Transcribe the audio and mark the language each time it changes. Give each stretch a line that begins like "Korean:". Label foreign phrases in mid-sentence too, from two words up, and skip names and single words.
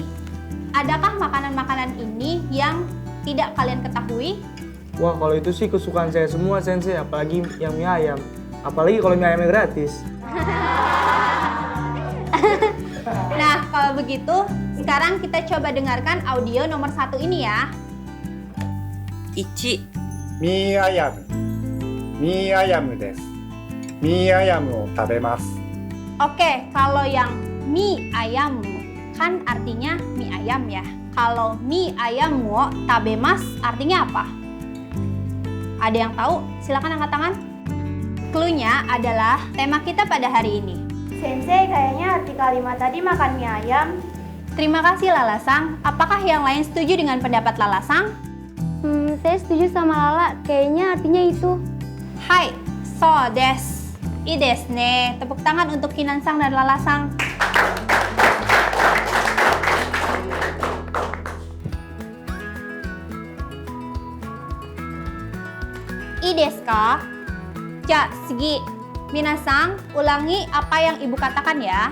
Indonesian: Adakah makanan-makanan ini yang tidak kalian ketahui? Wah, kalau itu sih kesukaan saya semua, Sensei. Apalagi yang mie ayam. Apalagi kalau mie ayamnya gratis. Nah, kalau begitu, sekarang kita coba dengarkan audio nomor 1 ini ya.
Japanese: 1、ミーアヤムです。ミーアヤムを食べます。
Indonesian: Oke, kalau yang mie ayam kan artinya mie ayam ya. Kalau mie ayam
Japanese: を食べます
Indonesian: artinya apa? Ada yang tahu? Silakan angkat tangan. Cluenya adalah tema kita pada hari ini. Sensei, kayaknya arti kalimat tadi makan mie ayam. Terima kasih Lalasang. Apakah yang lain setuju dengan pendapat Lalasang? Saya setuju sama Lala. Kayaknya artinya itu.
Japanese: Hai, そうです。いいですね.
Indonesian: Tepuk tangan untuk Kinansang dan Lalasang.
Japanese: いいですか? じゃ、次.
Indonesian: Minasang, ulangi apa yang ibu katakan ya.